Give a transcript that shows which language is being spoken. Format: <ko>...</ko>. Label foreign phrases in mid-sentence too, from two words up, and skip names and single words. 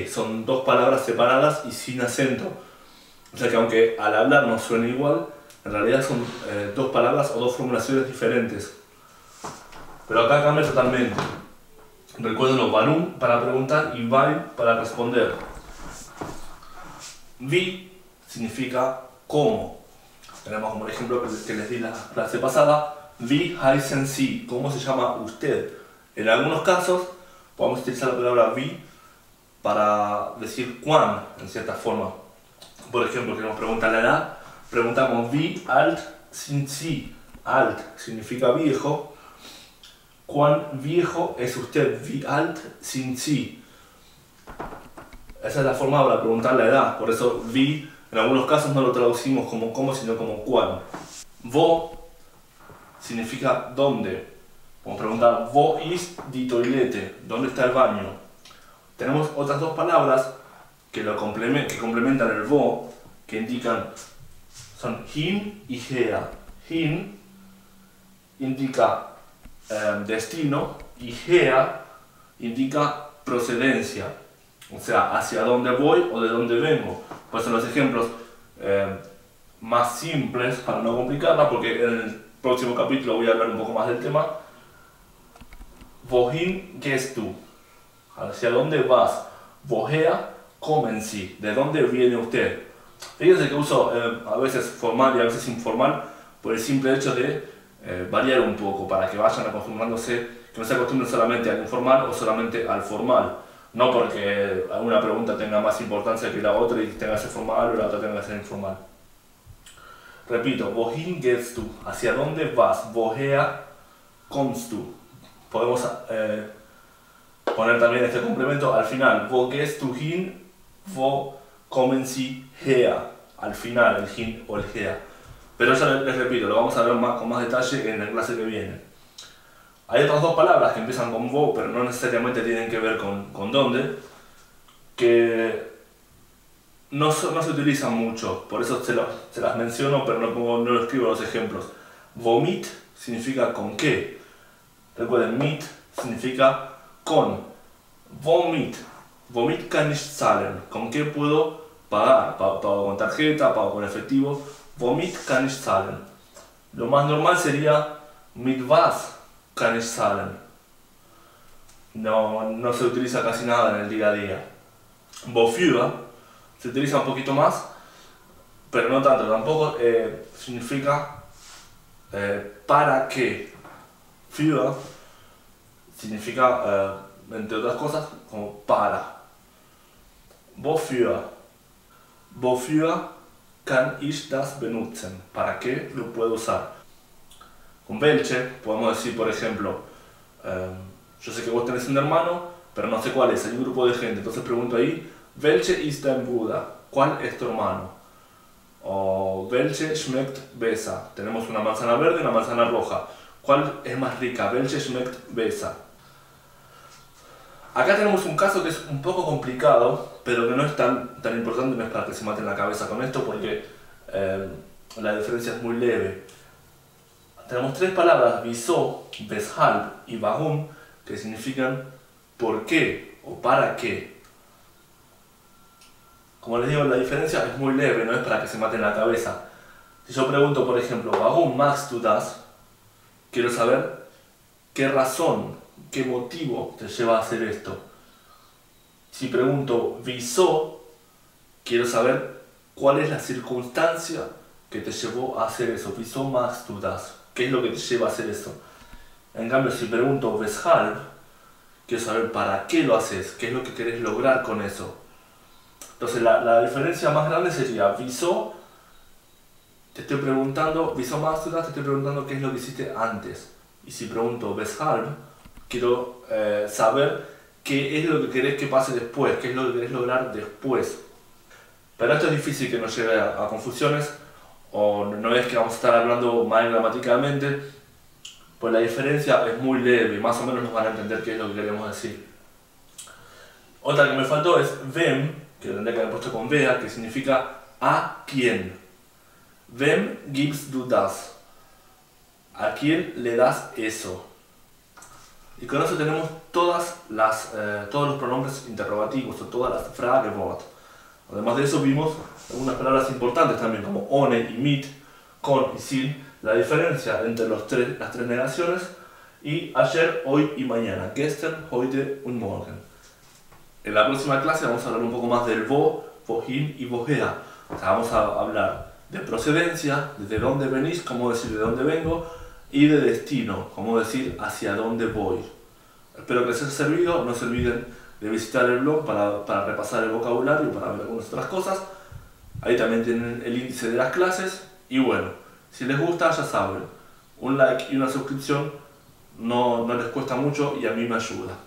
<es>Son dos palabras separadas y sin acento. O sea que aunque al hablar nos suene igual, en realidad son dos palabras o dos formulaciones diferentes. Pero acá cambia totalmente. Recuerden warum para preguntar y weil para responder. Wie significa cómo. Tenemos como el ejemplo que les di la clase pasada.</es> <de>Wie heißen Sie?</de> <es>¿Cómo se llama usted? En algunos casos podemos utilizar la palabra wie para decir cuán, en cierta forma. Por ejemplo, queremos preguntar la edad, preguntamos</es> <de>wie alt sind Sie?</de> <es>Alt significa viejo. ¿Cuán viejo es usted?</es> <de>Wie alt sind Sie?</de> <es>Esa es la forma para preguntar la edad. Por eso wie en algunos casos no lo traducimos como cómo, sino como cuán. Wo significa dónde. Vamos a preguntar</es> <de>wo ist die Toilette?</de> <es>¿Dónde está el baño? Tenemos otras dos palabras que complementan el wo, que son hin y her. Hin indica destino y her indica procedencia, o sea, hacia dónde voy o de dónde vengo. Pues son los ejemplos más simples para no complicarla, porque en el próximo capítulo voy a hablar un poco más del tema.</es> <de>Wohin gehst du?</de> <es>¿Hacia dónde vas?</es> <de>Woher kommen Sie?</de> <es>¿De dónde viene usted? Fíjense que uso a veces formal y a veces informal por el simple hecho de variar un poco para que vayan acostumbrándose, que no se acostumbren solamente al informal o solamente al formal. No porque alguna pregunta tenga más importancia que la otra y tenga que ser formal o la otra tenga que ser informal. Repito,</es> <de>wohin gehst du?</de> <es>¿Hacia dónde vas?</es> <de>Woher kommst du?</de> <es>Podemos poner también este complemento al final.</es> <de>Wo gehst du hin? Wo kommen Sie her?</de> <es>Al final, el hin o el her. Pero ya les repito, lo vamos a ver con más detalle en la clase que viene. Hay otras dos palabras que empiezan con wo, pero no necesariamente tienen que ver con dónde, que no se utilizan mucho, por eso se las menciono, pero no lo escribo los ejemplos. Womit significa con qué. Recuerden, mit significa con.</es> <de>Womit. Womit kann ich zahlen.</de> <es>¿Con qué puedo pagar? Pago con tarjeta, pago con efectivo.</es> <de>Womit kann ich zahlen.</de> <es>Lo más normal sería</es> <de>mit was kann ich zahlen.</de> <es>No se utiliza casi nada en el día a día. Wofür se utiliza un poquito más, pero no tanto. Tampoco significa para qué. Für significa, entre otras cosas, como para. Wofür?</es> <de>Wofür kann ich das benutzen?</de> <es>¿Para qué lo puedo usar? Con welche podemos decir, por ejemplo, yo sé que vos tenés un hermano, pero no sé cuál es, hay un grupo de gente, entonces pregunto ahí,</es> <de>welche ist dein Bruder?</de> <es>¿Cuál es tu hermano? O</es> <de>welche schmeckt besser?</de> <es>Tenemos una manzana verde y una manzana roja. ¿Cuál es más rica?</es> <de>Welche schmeckt besser?</de> <es>Acá tenemos un caso que es un poco complicado, pero que no es tan importante, no es para que se maten la cabeza con esto, porque la diferencia es muy leve. Tenemos tres palabras,</es> <de>wieso, weshalb y warum,</de> <es>que significan por qué o para qué. Como les digo, la diferencia es muy leve, no es para que se maten la cabeza. Si yo pregunto, por ejemplo,</es> <de>warum machst du das?</de> <es>Quiero saber qué razón, qué motivo te lleva a hacer esto. Si pregunto wieso, quiero saber cuál es la circunstancia que te llevó a hacer eso.</es> <de>Wieso machst du das?</de> <es>¿Qué es lo que te lleva a hacer eso? En cambio, si pregunto weshalb, quiero saber para qué lo haces, qué es lo que querés lograr con eso. Entonces la diferencia más grande sería wieso, te estoy preguntando,</es> <de>wieso machst du das,</de> <es>te estoy preguntando qué es lo que hiciste antes. Y si pregunto weshalb, quiero saber qué es lo que querés que pase después, qué es lo que querés lograr después. Pero esto es difícil que nos lleve a confusiones, o no es que vamos a estar hablando mal gramaticalmente, pues la diferencia es muy leve y más o menos nos van a entender qué es lo que queremos decir. Otra que me faltó es wem, que tendría que haber puesto con wea, que significa a quién.</es> <de>Wem gibst du das?</de> <es>¿A quién le das eso? Y con eso tenemos todos los pronombres interrogativos o todas las Fragewort. Además de eso vimos algunas palabras importantes también como ohne y mit, con y sin, la diferencia entre las tres negaciones y ayer, hoy y mañana,</es> <de>gestern, heute und morgen.</de> <es>En la próxima clase vamos a hablar un poco más del wo, wohin y woher. O sea, vamos a hablar de procedencia, de dónde venís, cómo decir de dónde vengo, y de destino, cómo decir hacia dónde voy. Espero que les haya servido, no se olviden de visitar el blog para repasar el vocabulario y para ver algunas otras cosas. Ahí también tienen el índice de las clases. Y bueno, si les gusta, ya saben, un like y una suscripción no les cuesta mucho y a mí me ayuda.</es>